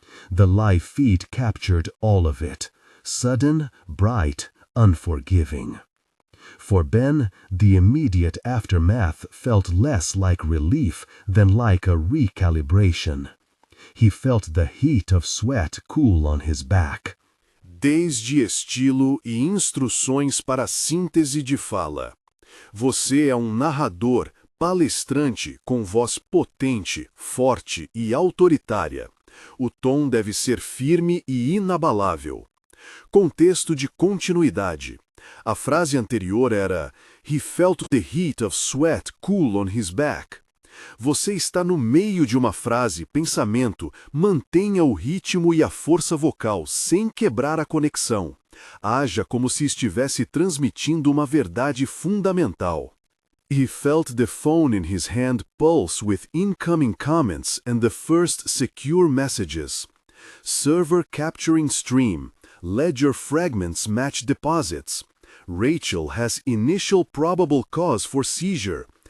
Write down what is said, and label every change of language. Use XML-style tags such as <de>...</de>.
<en>The live feed captured all of it. Sudden, bright, unforgiving. For Ben, the immediate aftermath felt less like relief than like a recalibration. He felt the heat of sweat cool on his back.</en> <pt>Desde estilo e instruções para síntese de fala. Você é narrador, palestrante com voz potente, forte e autoritária. O tom deve ser firme e inabalável. Contexto de continuidade. A frase anterior era</pt> <en>"He felt the heat of sweat cool on his back".</en> <pt>Você está no meio de uma frase, pensamento, mantenha o ritmo e a força vocal sem quebrar a conexão. Haja como se estivesse transmitindo uma verdade fundamental.</pt> <en>He felt the phone in his hand pulse with incoming comments and the first secure messages. Server capturing stream. Ledger fragments match deposits. Rachel has initial probable cause for seizure.</en>